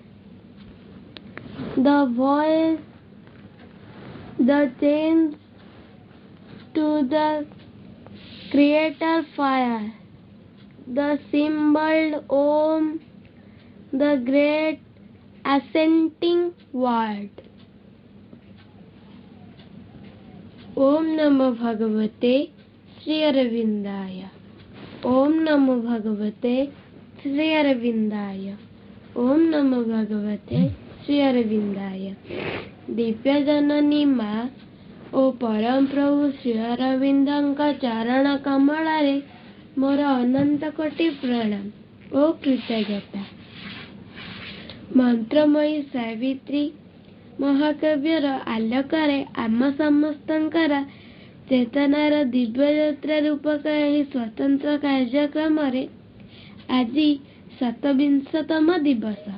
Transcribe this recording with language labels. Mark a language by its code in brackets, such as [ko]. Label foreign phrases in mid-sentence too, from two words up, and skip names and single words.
[en] The voice, the chains to the Creator fire, the symbol Om, the great ascending word. [sa] ओं नमो भगवते श्री अरविन्दाय. ओं नमो भगवते श्री अरविन्दाय. ओं नमो भगवते श्री अरविन्दाय. [or] ଦିବ୍ୟ ଜନନୀ ମା ଓ ପରମ ପ୍ରଭୁ ଶ୍ରୀ ଅରବିନ୍ଦଙ୍କ ଚରଣ କମଳରେ ମୋର ଅନନ୍ତ କୋଟି ପ୍ରଣାମ ଓ କୃତଜ୍ଞତା। ମନ୍ତ୍ରମୟୀ ସାବିତ୍ରୀ ମହାକାବ୍ୟର ଆଲୋକରେ ଆମ ସମସ୍ତଙ୍କର ଚେତନାର ଦିବ୍ୟଯାତ୍ରା ରୂପକ ଏହି ସ୍ୱତନ୍ତ୍ର କାର୍ଯ୍ୟକ୍ରମରେ ଆଜି 27ତମ ଦିବସ।